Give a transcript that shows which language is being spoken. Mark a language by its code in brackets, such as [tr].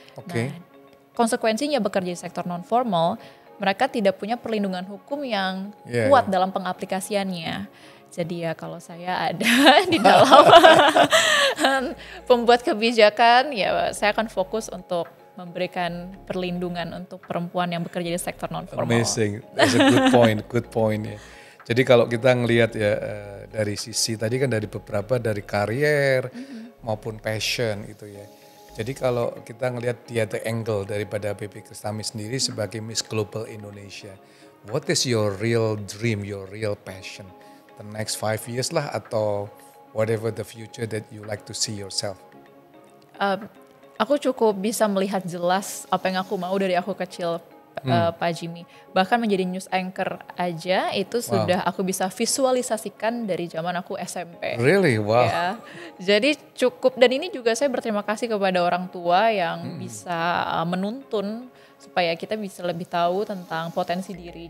[id] Nah, konsekuensinya bekerja di sektor non-formal, mereka tidak punya perlindungan hukum yang kuat dalam pengaplikasiannya. Jadi ya kalau saya ada di dalam pembuat kebijakan, ya saya akan fokus untuk memberikan perlindungan untuk perempuan yang bekerja di sektor non-formal. [en] Amazing, that's a good point [id] ya. Jadi kalau kita ngelihat ya dari sisi tadi kan dari beberapa dari karier maupun passion gitu ya. Jadi kalau kita ngelihat [en] the other angle [id] daripada [en] Baby Kristami [id] sendiri sebagai [en] Miss Global Indonesia, what is your real dream, your real passion? The next 5 years [id] lah atau [en] whatever the future that you like to see yourself? [id] Aku cukup bisa melihat jelas apa yang aku mau dari aku kecil. Pak Jimmy, bahkan menjadi news anchor aja itu sudah aku bisa visualisasikan dari zaman aku SMP. [en] Really? Wow. [id] Ya, jadi cukup, dan ini juga saya berterima kasih kepada orang tua yang bisa menuntun supaya kita bisa lebih tahu tentang potensi diri.